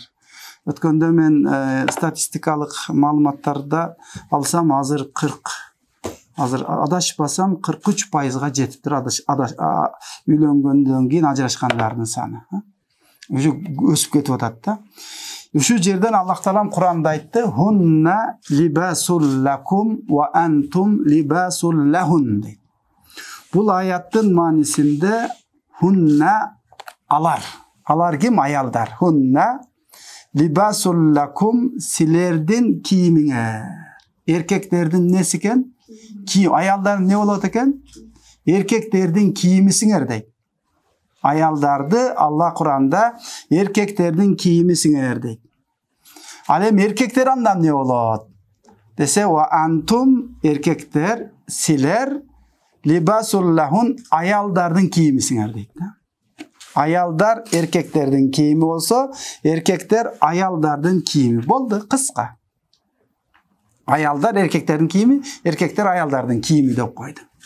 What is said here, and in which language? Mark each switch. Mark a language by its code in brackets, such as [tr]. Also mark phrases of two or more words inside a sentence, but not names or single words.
[ky] Өткөндө мен статистикалык маалыматтарда алсам азыр адашпасам 43%га жетиптир үйлөнгөндөн кийин ажырашкандардын саны. Өсүп кетип атат да. Ушул жерден Аллах Таалам Куранда айтты: [ar] "هن لباس لكم وأنتم لباس لهن" дейт. [ky] Бул аяттын маанисинде хунна алар ким? Аялдар. [ar] هن لباس لكم [ky] силердин кийимиңер. Эркектердин неси экен? Кийим. Аялдар не болот экен? Эркектердин кийимисиңер дейт. Аялдарды Алла Куранда эркектердин кийимисиңер дейт. Ал эми эркектер андан не болот? Десе [ar] وأنتم [ky] эркектер силер [ar] لباس لهن [ky] аялдардын кийимисиңер дейт. Аялдар эркектердин кийими болсо, эркектер аялдардын кийими. Болду, кыска. Аялдар эркектердин кийими, эркектер аялдардын кийими деп койду.